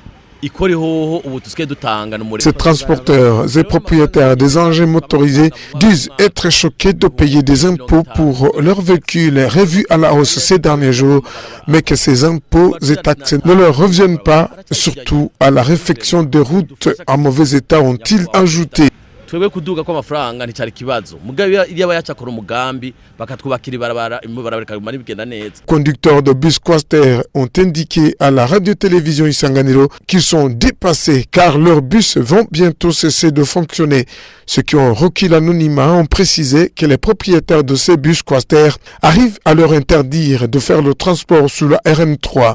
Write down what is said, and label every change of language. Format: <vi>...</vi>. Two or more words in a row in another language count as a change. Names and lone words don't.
<fr>Ces transporteurs et propriétaires des engins motorisés disent être choqués de payer des impôts pour leurs véhicules revus à la hausse ces derniers jours, mais que ces impôts et taxes ne leur reviennent pas, surtout à la réfection des routes en mauvais état, ont-ils ajouté.</fr> <rn>twebwe kuduga kw'amafaranga nticari kibazo mugabe yaba yacakora umugambi bakatwubakira ibarabara bikamara bigenda neza.</rn> <fr>Conducteurs de bus Quaster ont indiqué à la radio-télévision Isanganiro qu'ils sont dépassés car leurs bus vont bientôt cesser de fonctionner. Ceux qui ont requis l'anonymat ont précisé que les propriétaires de ces bus Quaster arrivent à leur interdire de faire le transport sur la RN3.</fr>